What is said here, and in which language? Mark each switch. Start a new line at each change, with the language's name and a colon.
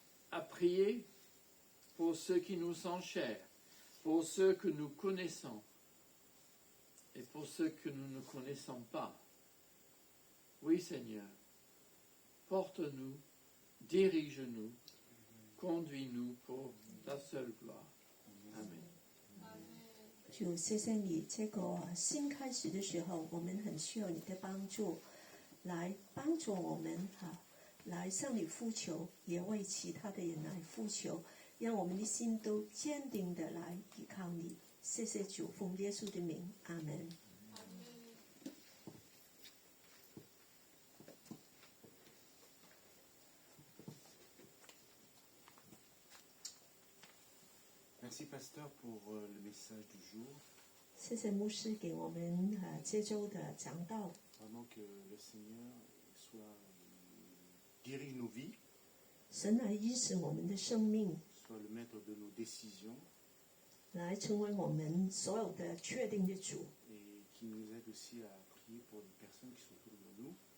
French: À prier pour ceux qui nous sont chers, pour ceux que nous connaissons et pour ceux que nous ne connaissons pas. Oui, Seigneur, porte-nous, dirige-nous, conduis-nous pour ta seule gloire. Amen.
Chinese: 主，谢谢你，这个新开始的时候，我们很需要你的帮助，来帮助我们来向你呼求，也为其他的人来呼求，让我们的心都坚定的来依靠你。谢谢主，奉耶稣的名，阿门。
French: Merci, pasteur, pour le message du jour.
Chinese: 谢谢牧师给我们这周的讲道，
French: Vraiment que le Seigneur soit dirige nos vies,
Chinese: 神来医治我们的生命，
French: soit le maître de nos décisions
Chinese: 来成为我们所有的确定的主，
French: et qui nous aide aussi à prier pour les personnes qui sont autour de nous.